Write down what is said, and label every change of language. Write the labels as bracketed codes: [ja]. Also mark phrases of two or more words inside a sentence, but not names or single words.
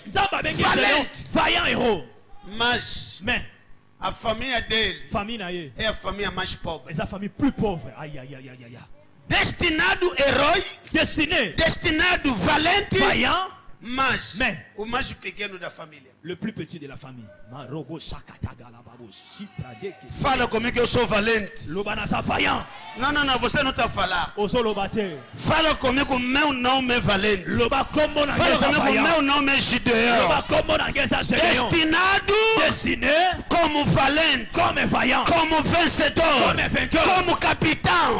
[pt] Valente. Mas a família dele é a família mais pobre. É a família mais pobre. Destinado herói. Destinado valente. Mas o mais pequeno da família. [fr] Le plus petit de la famille. [pt] Fala comigo que eu sou valente. Não, você não está falando. Fala comigo, meu nome é valente. Fala comigo, meu nome é Gideão. Destinado como valente, como vencedor, como capitão.